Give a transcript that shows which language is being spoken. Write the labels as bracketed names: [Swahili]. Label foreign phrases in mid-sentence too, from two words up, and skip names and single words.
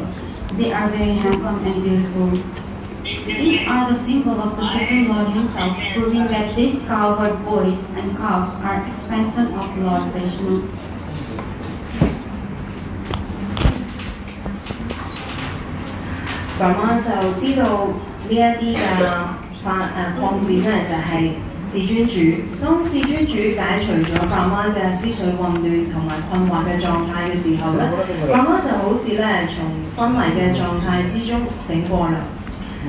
[English] They are very handsome and beautiful. These are the symbol of the Supreme Lord himself, proving that these cowherd boys and calves are expansion of Lord Vishnu. [Cantonese] Brahma 就知道呢一啲嘅擴展咧就係、至尊主。當至尊主解除咗 Brahma 嘅思緒混亂同埋困惑嘅狀態嘅時候咧，Brahma 就好似咧從昏迷嘅狀態之中醒過來。